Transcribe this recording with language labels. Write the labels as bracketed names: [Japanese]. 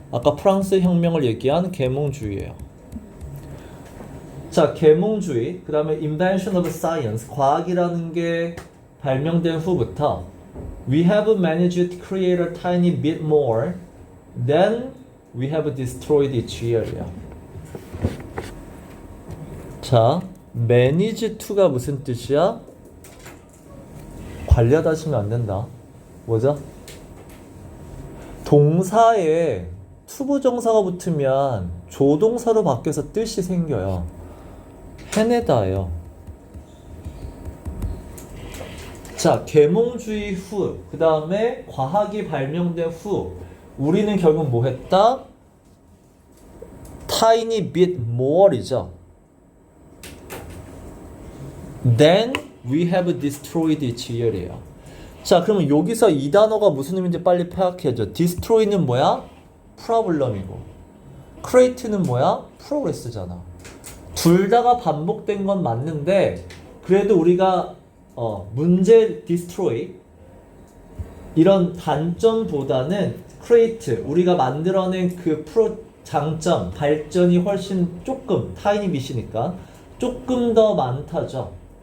[Korean] 아까 프랑스 혁명을 얘기한 계몽주의예요. 자, 계몽주의. 그 다음에 [English] Invention of Science. [Korean] 과학이라는 게 발명된 후부터 [English] We have managed to create a tiny bit more than we have destroyed each year이야. [Korean] 자, manage to가 무슨 뜻이야? 관리하다 하시면 안 된다. 뭐죠? 동사에 투부정사가 붙으면 조동사로 바뀌어서 뜻이 생겨요. 해내다예요. 자, 계몽주의 후, 그 다음에 과학이 발명된 후, 우리는 결국 뭐 했다? [English] Tiny bit more이죠. Then we have destroyed each year이에요. [Korean] 자, 그러면 여기서 이 단어가 무슨 의미인지 빨리 파악해야죠. destroy는 뭐야? problem이고 create는 뭐야? progress잖아. 둘 다가 반복된 건 맞는데 그래도 우리가 문제 destroy 이런 단점보다는 create 우리가 만들어낸 그 장점 발전이 훨씬 조금 tiny bit이니까 조금 더 많다죠.